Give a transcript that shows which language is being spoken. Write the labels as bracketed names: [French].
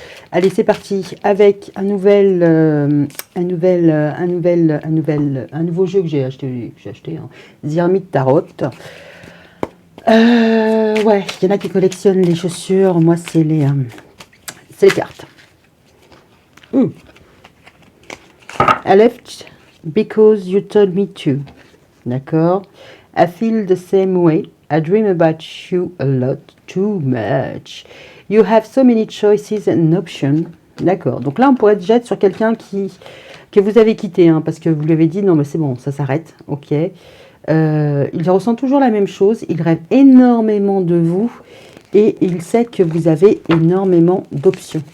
[French] Allez, c'est parti avec un nouveau jeu que j'ai acheté, The Hermit Tarot. Ouais, il y en a qui collectionnent les chaussures, moi c'est les cartes. [English] I left because you told me to. D'accord. I feel the same way. I dream about you a lot, too much. You have so many choices and options. [French] D'accord. Donc là, on pourrait déjà être sur quelqu'un que vous avez quitté, hein, parce que vous lui avez dit non, mais c'est bon, ça s'arrête. Ok. Il ressent toujours la même chose. Il rêve énormément de vous et il sait que vous avez énormément d'options.